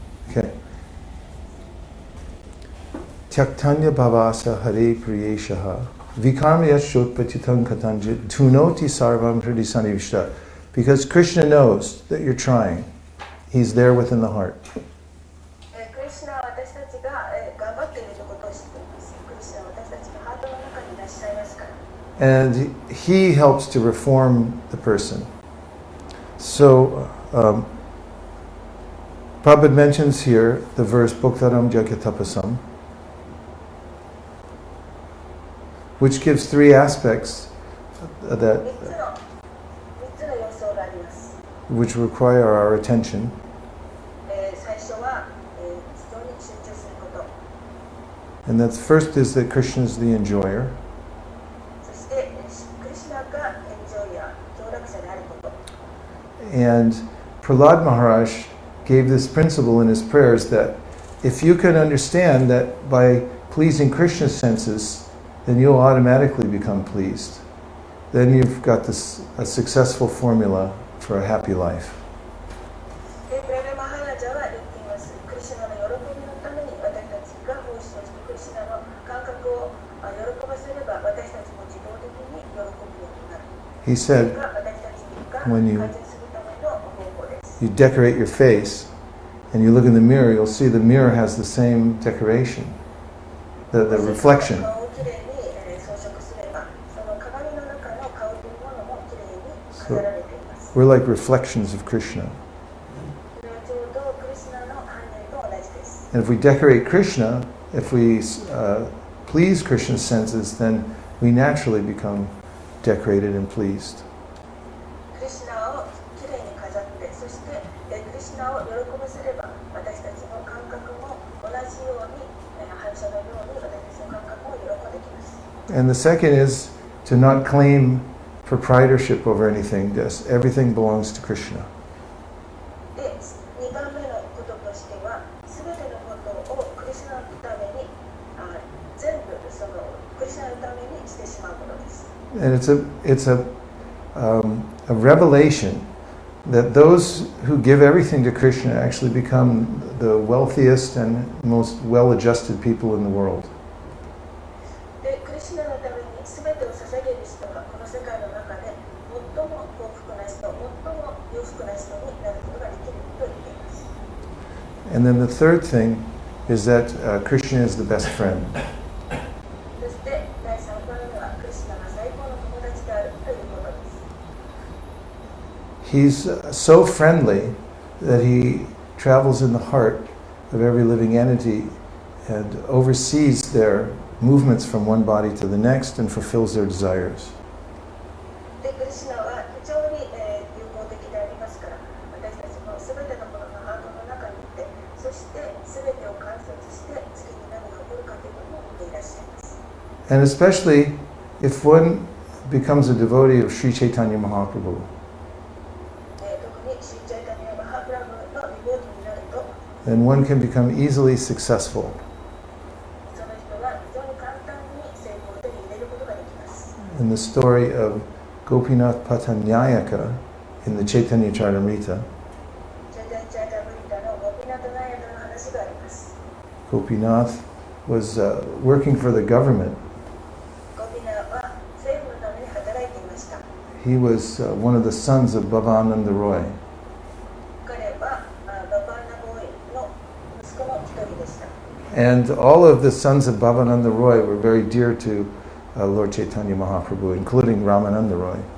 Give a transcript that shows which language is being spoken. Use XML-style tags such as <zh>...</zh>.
<en>Okay.</en> <sa>Tyaktanya bhavasa hare priyeshaha vikarma yashot patitam katanjit tunoti sarvam hridisani vishta.</sa> <en>Because Krishna knows that you're trying. He's there within the heart.</en> <ja>クリシュナは私たちが頑張っているということを知っています。クリシュナは私たちのハートの中にいらっしゃいますから。</ja> <en>And he helps to reform the person. So, Prabhupada mentions here the verse Bhaktaram Jagatapasam, which gives three aspects that</en> <ja>3つの要素があります。</ja> <en>which require our attention.</en> <ja>最初は非常に集中すること。</ja> <en>And that's first is that Krishna is the enjoyer.</en> <ja>そしてクリシュナがエンジョイヤー、享楽者であること。</ja> <en>And Prahlad Maharaj gave this principle in his prayers that if you can understand that by pleasing Krishna's senses, then you'll automatically become pleased. Then you've got a successful formula for a happy life.</en> <ja>でプララマハラジャは言っています。クリシュナの喜びのために私たちが奉仕をしてクリシュナの感覚を喜ばせれば私たちも自動的に喜ぶようになる。</ja> <en>He</en> <ja>それ</ja> <en>said,</en> <ja>が私たちが</ja> <en>when you-</en> <ja>改善するための方法です。</ja> <en>you decorate your face and you look in the mirror, you'll see the mirror has the same decoration, the reflection.</en> <ja>顔をきれいに装飾すれば、その鏡の中の顔というものもきれいに飾られています。</ja> <en>We're like reflections of Krishna.</en> <ja>それはちょうどクリシュナの反映と同じです。</ja> <en>And if we decorate Krishna, if we please Krishna's senses, then we naturally become decorated and pleased.</en> <ja>クリシュナをきれいに飾って、そしてクリシュナを喜ばせれば、私たちの感覚も同じように、反射のように私たちの感覚も喜んできます。</ja> <en>And the second is to not claim proprietorship over anything. Just everything belongs to Krishna.</en> <ja>で、2番目のこととしては、すべてのことをクリシュナのために、全部そのクリシュナのためにしてしまうことです。</ja> <en>And it's a revelation that those who give everything to Krishna actually become the wealthiest and most well-adjusted people in the world.</en> <ja>で、クリシュナのために全てを捧げる人がこの世界の中で最も幸福な人、最も裕福な人になることができると言っています。</ja> <en>And then the third thing is that Krishna is the best friend.</en> <ja>そして第3番目はクリシュナが最高の友達であるということです。</ja> <en>He's so friendly that he travels in the heart of every living entity and oversees their movements from one body to the next and fulfills their desires.</en> <ja>で、クリシュナは非常に友好的でありますから、私たちも全てのもののハートの中にいて、そして全てを観察して次に何が起こるかというのを見ていらっしゃいます。</ja> <en>And especially if one becomes a devotee of Sri Chaitanya Mahaprabhu.</en> <ja>特にシーチャイタニア・マハプラブのリボートになると、</ja> <en>then one can become easily successful.</en> <ja>その人は非常に簡単に成功を手に入れることができます。</ja> <en>In the story of Gopinath Patanyayaka in the Chaitanya Charitamrita,</en> <ja>チャイタニチャイタブリタのゴピナタナヤタの話があります。</ja> <en>Gopinath was working for the government.</en> <ja>ゴピナは政府のために働いていました。</ja> <en>He was one of the sons of Bhavananda Roy.</en> <ja>彼はババーナボーイの息子の一人でした。</ja> <en>And all of the sons of Bhavananda Roy were very dear to Lord Chaitanya Mahaprabhu, including Ramananda Roy.</en>